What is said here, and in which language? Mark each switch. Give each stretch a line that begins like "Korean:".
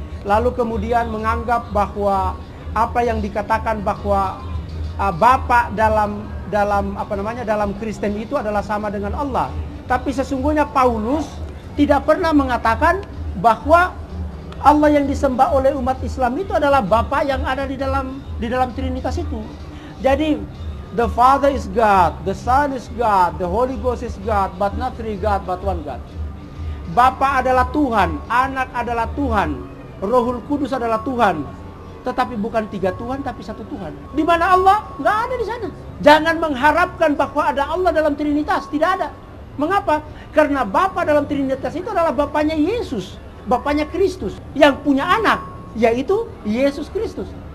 Indonesian: Lalu kemudian menganggap bahwa apa yang dikatakan bahwa Bapa dalam Kristen itu adalah sama dengan Allah. Tapi sesungguhnya Paulus tidak pernah mengatakan bahwa Allah yang disembah oleh umat Islam itu adalah Bapa yang ada di dalam Trinitas itu.
English: Jadi the Father is God, the Son is God, the Holy Ghost is God, but not three God, but one God.
Indonesian: Bapa adalah Tuhan, Anak adalah Tuhan, Rohul Kudus adalah Tuhan. Tetapi bukan tiga Tuhan, tapi satu Tuhan. Di mana Allah? Nggak ada di sana. Jangan mengharapkan bahwa ada Allah dalam Trinitas, tidak ada. Mengapa? Karena Bapa dalam Trinitas itu adalah Bapanya Yesus, Bapanya Kristus, yang punya anak, yaitu Yesus Kristus.